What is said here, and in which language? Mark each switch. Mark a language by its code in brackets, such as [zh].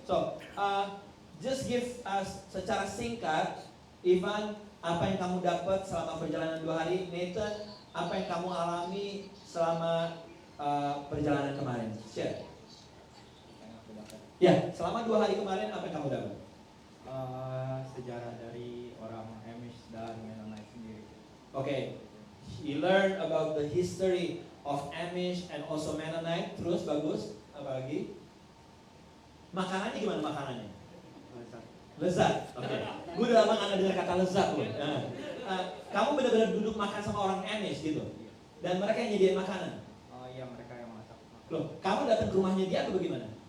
[en] So, just give us [id] secara singkat, Ivan, apa yang kamu dapat selama perjalanan 2 hari? Nathan, apa yang kamu alami selama perjalanan kemarin? Share. Ya, selama 2 hari kemarin apa yang kamu dapat? Sejarah dari orang Amish dan Mennonite sendiri. [en] Okay, you learn about the history of Amish and also Mennonite. [id] Terus bagus. Apa lagi? Makanannya gimana makanannya? Lezat. Oke. Gue udah lama nggak dengar kata lezat loh. Kamu benar-benar duduk makan sama orang Amish gitu. Dan mereka yang nyediain makanan. Oh iya, mereka yang masak. Loh, kamu datang ke rumahnya dia atau bagaimana?